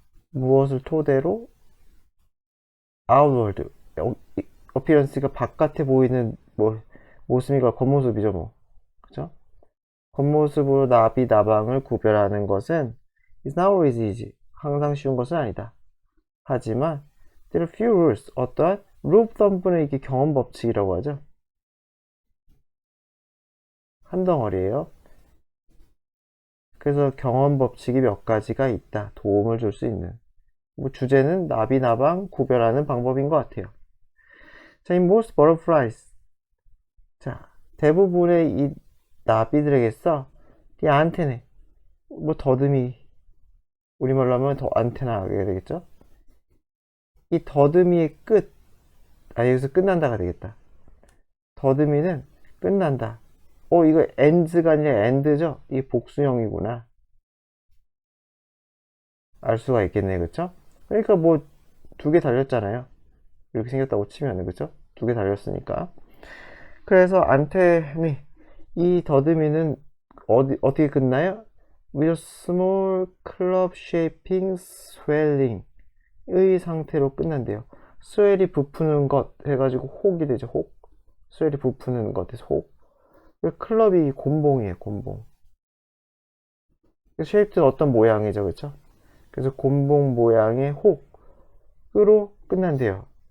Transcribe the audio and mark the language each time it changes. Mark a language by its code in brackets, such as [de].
[ko] 무엇을 토대로 outward, appearance가 바깥에 보이는 뭐 모습이가 겉모습이죠, 뭐, 그죠? 겉모습으로 나방을 구별하는 것은 [en] is not always easy. [ko] 항상 쉬운 것은 아니다. 하지만 [en] there are few rules. [ko] 어떠한 [en] rule of thumb [ko] 는 이게 경험 법칙이라고 하죠. 한 덩어리예요. 그래서 경험 법칙이 몇 가지가 있다. 도움을 줄 수 있는. 뭐 주제는 나방 구별하는 방법인 것 같아요. [en] 자, in most butterflies. [ko] 자, 대부분의 이 나비들에게서 이 안테네, 뭐 더듬이, 우리말로 하면 더 안테나가 되겠죠? 이 더듬이의 끝, 여기서 끝난다가 되겠다. 더듬이는 끝난다. 이거 ends가 아니라 end죠? 이게 복수형이구나. 알 수가 있겠네, 그쵸? 그러니까 뭐, 2개 달렸잖아요. 이렇게 생겼다고 치면, 그쵸? 2개 달렸으니까. 그래서 안테네, 이 더듬이는 어떻게 끝나요? [en] With a small club shaping swelling [ko] 의 상태로 끝난대요. 스웰이 부푸는 것 해가지고 혹이 되죠. 혹. 스웰이 부푸는 것에서 혹. 클럽이 곤봉이에요. 곤봉. 쉐입은 어떤 모양이죠, 그렇죠? 그래서 곤봉 모양의 혹으로 끝난대요.